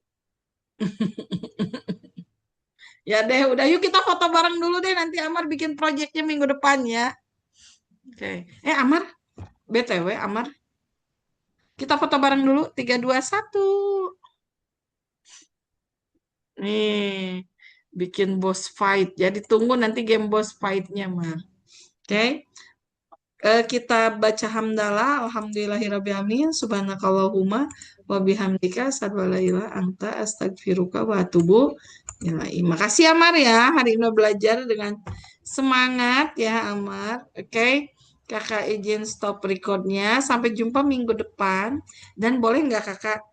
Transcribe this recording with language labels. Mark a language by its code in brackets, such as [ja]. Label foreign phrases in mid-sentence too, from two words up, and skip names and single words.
[id] ya deh, udah yuk kita foto bareng dulu deh. Nanti Amar bikin proyeknya minggu depan ya. Oke. Amar, BTW Amar. Kita foto bareng dulu. 3, 2, 1. Nih. bikin [en] boss fight. [id] Jadi tunggu nanti game [en] boss fight- [id] nya, Mar. Oke. Kita baca hamdalah, [ar] الحمد لله رب العالمين، سبحانك اللهم وبحمدك، أشهد أن لا إله إلا أنت، أستغفرك وأتوب إليك. [id] Makasih Amar ya, hari ini belajar dengan semangat ya Amar. Oke, Kakak izin [en] stop recordnya. [id] Sampai jumpa minggu depan. Dan boleh nggak Kakak